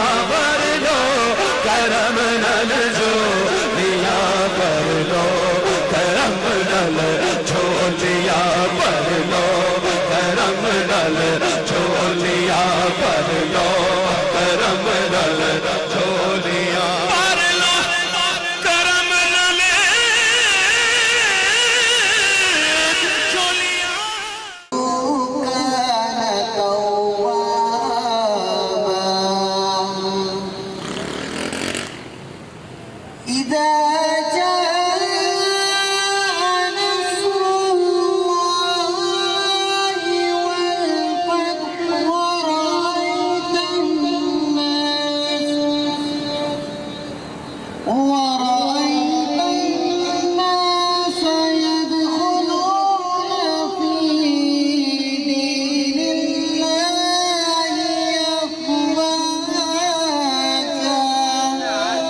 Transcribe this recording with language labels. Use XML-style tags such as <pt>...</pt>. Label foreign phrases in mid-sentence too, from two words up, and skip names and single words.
<pa>بھر لو کرم نل جھولیاں بھر لو کرم نل جھولیاں بھر لو کرم نل جھولیاں بھر لو کرم نل جھولیاں بھر لو کرم نل جھولیاں</pa> <ar>إذا جاء نصر الله والفتح ورأيت الناس يدخلون في دين الله أفواجا</ar>